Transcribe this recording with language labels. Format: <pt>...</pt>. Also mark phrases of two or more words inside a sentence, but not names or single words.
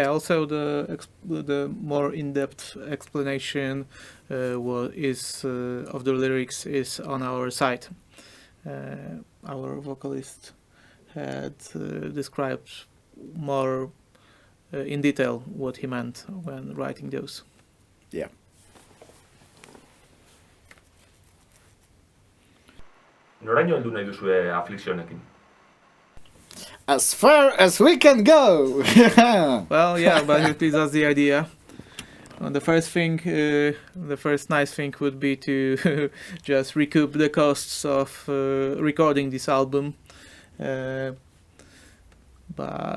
<en>Also, the more in-depth explanation of the lyrics is on our site. Our vocalist had described more in detail what he meant when writing those. Yeah.</en> <eu>Noraino heldu nahi duzue aflikzionekin?</eu> <en>As far as we can go! Well, yeah, basically that's the idea. The first nice thing would be to just recoup the costs of recording this album. But</en>